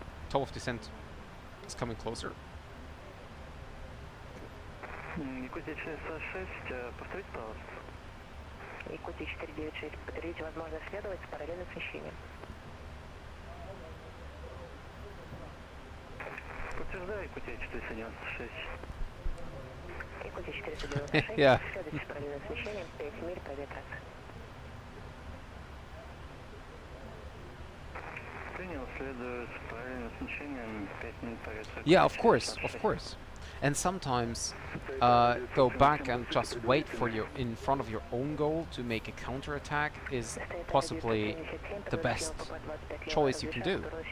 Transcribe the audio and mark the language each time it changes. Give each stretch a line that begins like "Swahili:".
English: Top of descent is coming closer.
Russian: Якутия 496, повторите, пожалуйста. Якутия 496, подтвердите возможность следовать с параллельным смещением. Подтверждаю, Якутия 496. Якутия 496,
English: Yeah.
Russian: следуйте с параллельным смещением, 5 миль правее трассы. Принял, следую с параллельным смещением, 5 миль правее трассы.
English: Yeah, of course, of course. And sometimes go back and just wait for your in front of your own goal to make a counterattack is possibly the best choice you can do.